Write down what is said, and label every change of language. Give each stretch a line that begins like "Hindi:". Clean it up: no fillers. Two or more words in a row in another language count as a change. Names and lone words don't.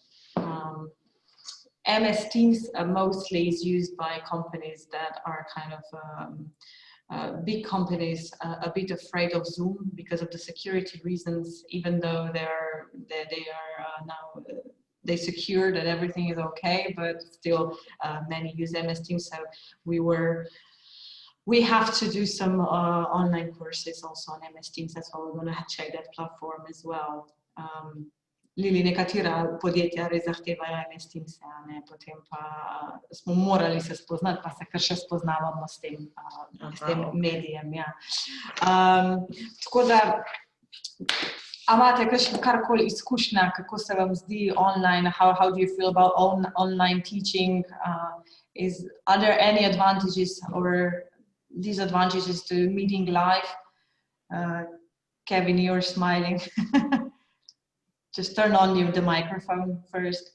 English: MS Teams mostly is used by companies that are kind of big companies, a bit afraid of Zoom because of the security reasons, even though they secure that everything is okay, but still many use MS Teams. So we have to do some online courses also on MS Teams. That's why we're going to check that platform as well.
Slovenian: Lili, nekatera podjetja res zahtevajo MS Teams, potem pa smo morali se spoznati, pa se kar še spoznavamo s tem medijem. Ja. Tako da, a imate karkoli izkušnja, kako se vam zdi online?
English: How do you feel about online teaching? Are there any advantages or disadvantages to meeting live? Kevin, you're smiling. Just turn on the microphone first.